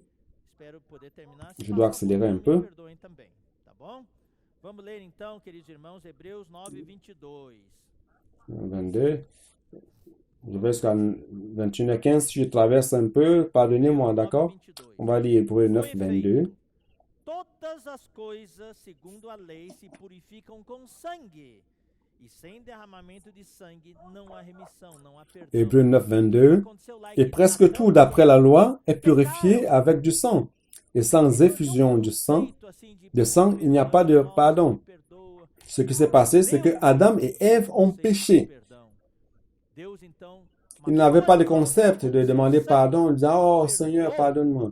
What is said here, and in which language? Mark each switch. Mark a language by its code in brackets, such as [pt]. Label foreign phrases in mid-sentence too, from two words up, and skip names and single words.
[fr] Je dois accélérer un peu. 22. Je vais jusqu'à 21 à 15. Si je traverse un peu, pardonnez-moi, d'accord? On va lire Hébreux 9, 22. [pt] Todas as coisas, segundo a lei, se purificam com sangue. E sem derramamento de sangue não há remissão, não há perdão. [fr] Hébreux 9, 22. Et presque tout d'après la loi est purifié avec du sang. Et sans effusion de sang, il n'y a pas de pardon. Ce qui s'est passé, c'est que Adam et Ève ont péché. Ils n'avaient pas de concept de demander pardon, en disant « Oh Seigneur, pardonne-moi ».